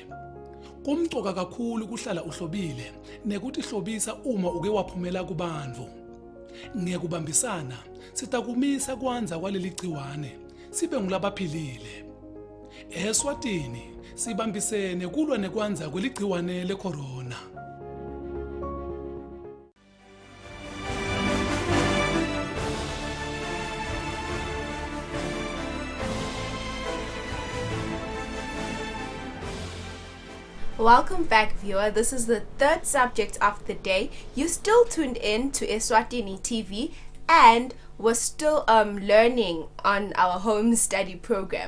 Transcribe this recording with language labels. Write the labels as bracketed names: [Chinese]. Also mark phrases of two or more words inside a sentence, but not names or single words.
[Swati] Kumtoka kakhulu kuhlala uhlobile nekuthi hlobisa uma uke waphumela kubantu. Ngekubambisana sitakumisa kwanza kwaleli gciwane sibe ngulabaphilile. Eswatini sibambisene kulwa nekwanza kweligciwane lecorona. [English] Welcome back, viewer. This is the third subject of the day. You still tuned in to Eswatini TV and we're still learning on our home study program.